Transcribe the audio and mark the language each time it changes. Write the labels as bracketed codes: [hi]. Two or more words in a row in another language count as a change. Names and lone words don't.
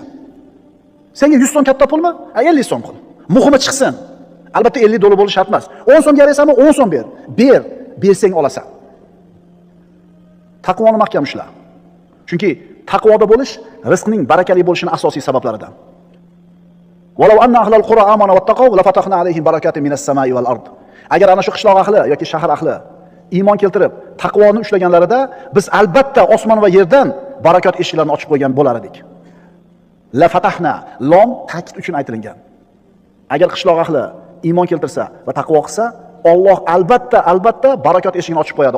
[uz] Senga 100 so'm katta pulmi? 50 so'm qil. Muhimi chiqsin. Albatta 50 dollar bo'lishi shart emas. 10 so'mga yaraysanmi? 10 so'm ber. Bersang olasan. Taqvoni mahkam ushla. Chunki taqvoda bo'lish rizqning barakali bo'lishining asosiy sabablaridan. [ar] ولو أن أهل القرى آمنوا واتقوا لفتحنا عليهم بركات من السماء والأرض. [uz] Agar ana shu qishloq ahli yoki shahar ahli iymon keltirib taqvoni ushlaganlarida biz albatta osmon va yerdan barakot eshiklarini ochib qo'ygan bo'lar edik. [ar] لفتحنا, [uz] lom ta'kid uchun aytilgan. Agar qishloq ahli iymon keltirsa va taqvo qilsa, Alloh albatta barakot eshigini ochib qo'yadi.